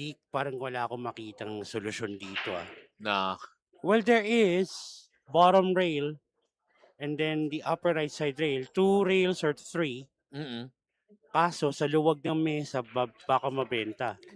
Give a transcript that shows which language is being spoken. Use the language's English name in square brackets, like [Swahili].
[Filipino] Parang wala akong makitang solusyon dito ah. [English] No. Well, there is bottom rail and then the upper right side rail. 2 rails or 3. Mm-mm. [Filipino] Kaso sa luwag ng mesa, baka mabenta.